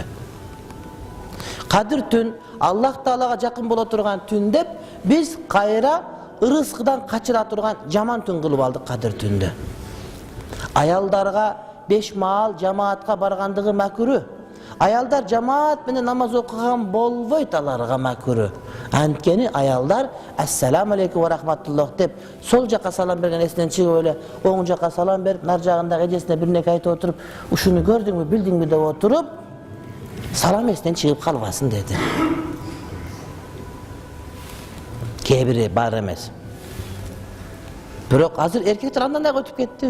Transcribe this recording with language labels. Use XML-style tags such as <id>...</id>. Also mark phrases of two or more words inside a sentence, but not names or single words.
<ky>Кадыр түн Аллах Таалага жакын боло турган түн деп биз кайра ырыскыдан качыра турган жаман түн кылып алдык Кадыр түндү. Аялдарга 5 маал жамаатка баргандыгы макру. Аялдар жамаат менен намаз окуган болбойт, аларга макру. Анткени аялдар</ky> <ar>السلام عليكم ورحمة الله</ar> <ky>деп сол жака салам берген эсинен чыгып эле оң жака салам берип, нар жагындагы эжесине бир нерсе айтып отуруп, ушуну көрдүңбү, билдиңби деп отуруп, салам эсинен чыгып калбасын деди. Кээ бири бар эмес. Бирок азыр эркектер андан да өтүп кетти.</ky>